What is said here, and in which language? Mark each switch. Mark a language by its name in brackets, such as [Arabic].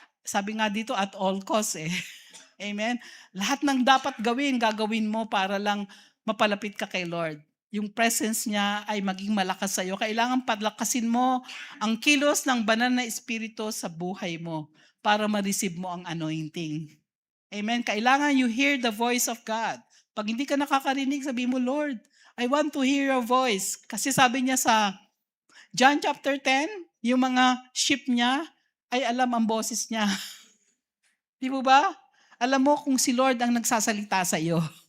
[Filipino] Sabi nga dito [English] at all costs [Filipino] Amen? Lahat ng dapat gagawin mo para lang mapalapit ka kay Lord. Yung presence niya ay maging malakas sa'yo. Kailangan palakasin mo ang kilos ng banal na Espiritu sa buhay mo para ma-receive mo ang anointing. Amen? Kailangan [English] you hear the voice of God. [Filipino] Pag hindi ka nakakarinig, sabi mo, [English] Lord, I want to hear your voice. [Filipino] Kasi sabi niya sa John chapter 10, yung mga sheep niya ay alam ang boses niya. Di mo ba? Alam mo kung si Lord ang nagsasalita sa iyo.